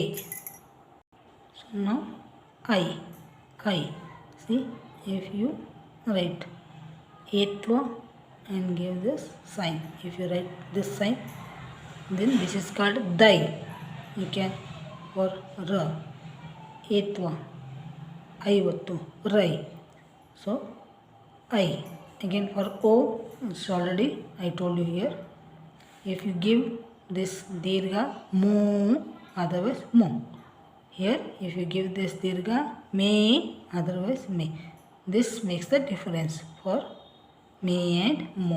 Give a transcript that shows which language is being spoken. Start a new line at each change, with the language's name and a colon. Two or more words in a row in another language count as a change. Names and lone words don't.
English: So now I. See, if you write etva and give this sign, if you write this sign, then this is called dai. You can for ra, etva, aivattu, rai. So I. Again for o, it's already I told you here. If you give this dirgha, mo, otherwise mo. Here if you give this dirgha, me, otherwise me. This makes the difference for me and mo.